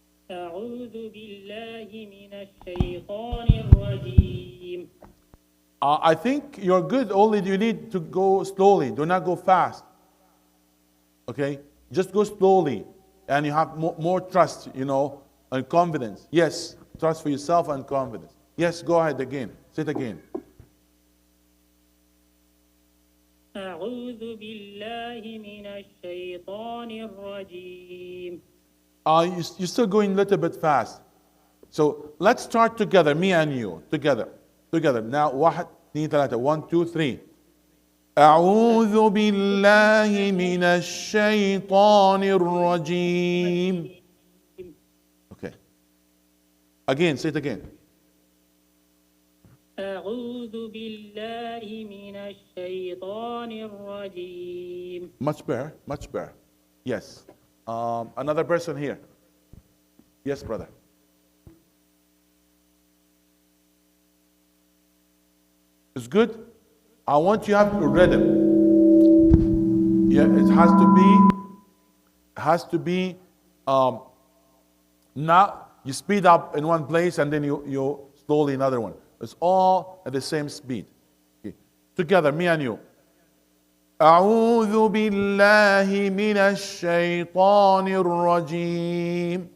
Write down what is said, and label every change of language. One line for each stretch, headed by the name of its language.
Arabic: أعوذ بالله من الشيطان الرجيم.
English: I think you're good, only you need to go slowly. Do not go fast. Okay? Just go slowly. And you have more trust, and confidence. Yes, trust for yourself and confidence. Yes, go ahead again. Say it again.
Arabic: أعوذ بالله من الشيطان الرجيم.
English: You're still going a little bit fast. So let's start together, me and you, together. Now, 1, 2, 3. 1, 2, 3.
Arabic: أعوذ بالله من الشيطان الرجيم.
English: Okay. Again, say it again.
Arabic: أعوذ بالله من الشيطان الرجيم.
English: Much better. Yes. Another person here. Yes, brother. It's good. I want you to have a rhythm. Yeah, it has to be, not, you speed up in one place and then you slowly another one. It's all at the same speed. Okay. Together, me and you.
Arabic: أعوذ بالله من الشيطان الرجيم.